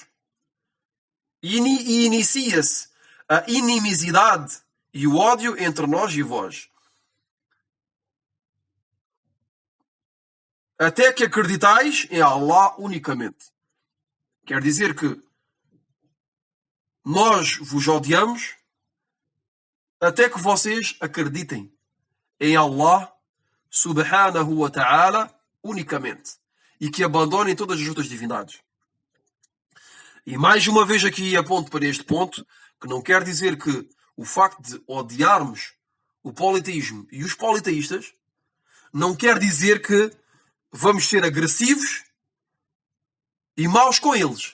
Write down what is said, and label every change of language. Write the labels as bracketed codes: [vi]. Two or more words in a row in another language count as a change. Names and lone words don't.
[pt] E inicia-se a inimizade e o ódio entre nós e vós, até que acreditais em Allah unicamente. Quer dizer que nós vos odiamos até que vocês acreditem em Allah [ar] سبحانه وتعالى [pt] unicamente e que abandonem todas as outras divindades. E mais uma vez aqui aponto para este ponto, que não quer dizer que o facto de odiarmos o politeísmo e os politeístas não quer dizer que vamos ser agressivos e maus com eles.